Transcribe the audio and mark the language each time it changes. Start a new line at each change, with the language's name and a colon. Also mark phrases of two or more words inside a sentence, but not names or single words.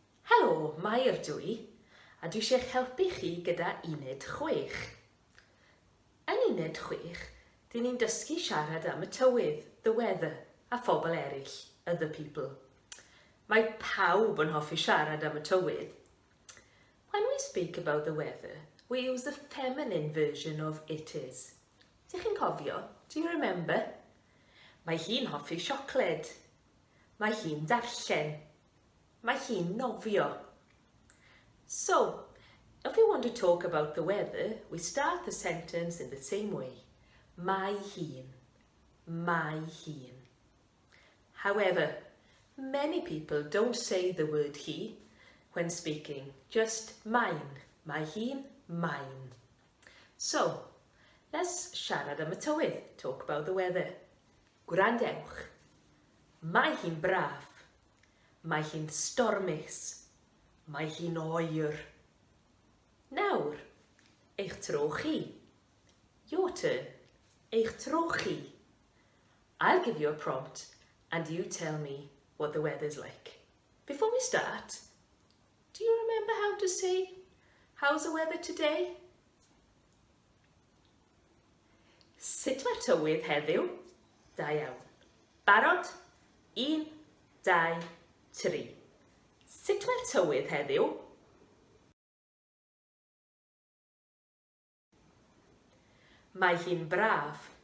Welsh: Helo, Mair dwi, a dwi eisiau helpu chi gyda uned 6. Yn uned 6, dyn ni'n dysgu siarad am y tywydd,
English: the weather,
Welsh: a phobl eraill,
English: other people.
Welsh: Mae pawb yn hoffi siarad am y tywydd.
English: When we speak about the weather, we use the feminine version of it is.
Welsh: Dych chi'n cofio?
English: Do you remember?
Welsh: Mae hi'n hoffi siocled. Mae hi'n darllen. Mae hi'n nofio.
English: So, if we want to talk about the weather, we start the sentence in the same way.
Welsh: Mae hi'n. Mae hi'n.
English: However, many people don't say the word he when speaking, just mine.
Welsh: Mae hi'n,
English: mine. So, let's
Welsh: siarad am y tywydd,
English: talk about the weather.
Welsh: Gwrandewch. Mae hi'n braf. Mae hi'n stormus. Mae hi'n oer. Nawr, eich tro chi.
English: Your turn.
Welsh: Eich tro chi.
English: I'll give you a prompt and you tell me what the weather's like. Before we start, do you remember how to say, how's the weather today?
Welsh: Sut mae'r tywydd heddiw? Da iawn. Barod? 1, 2, 3. Sut mae'r tywydd heddiw? Mae hi'n braf.